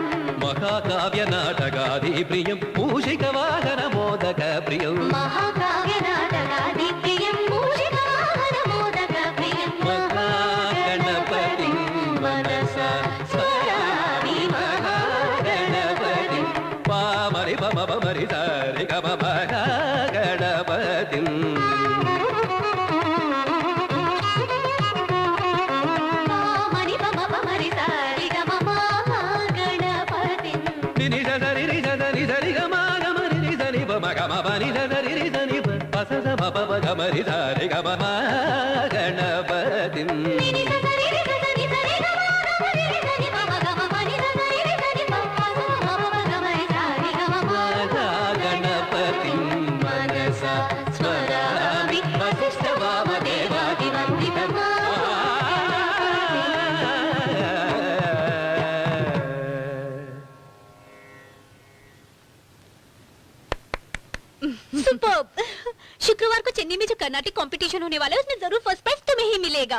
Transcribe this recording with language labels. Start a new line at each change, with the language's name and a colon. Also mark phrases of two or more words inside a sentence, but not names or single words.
Sanskrit: महाकाव्यनाटकादिप्रियं मूषिकवाहनमोदकप्रियं महाकाव्यनाटकादिप्रियं मूषिकवाहनमोदकप्रियं महागणपतिं मनसा स्मरामि महागणपतिं पामरि पम पमरि सारि गम महागणपतिं पामरि पम पमरि सारि गम महागणपतिं निनि सरि रि सरि सरि गम गमरि रि सरि पम गम पनि सरि रि सरि प स स प प गमरि सारि गम महागणपतिं निनि सरि रि सरि सरि गम गमरि रि सरि पम गम पनि सरि रि सरि प स स प प गमरि सारि गम महागणपतिं मनसा स्मरामि वसिष्ठवामदेवादिवन्दित सुपर्ब।
Hindi: शुक्रवार को चेन्नई में जो कर्नाटक कंपटीशन होने वाला है उसमें जरूर
English: first prize
Hindi: तुम्हें ही मिलेगा।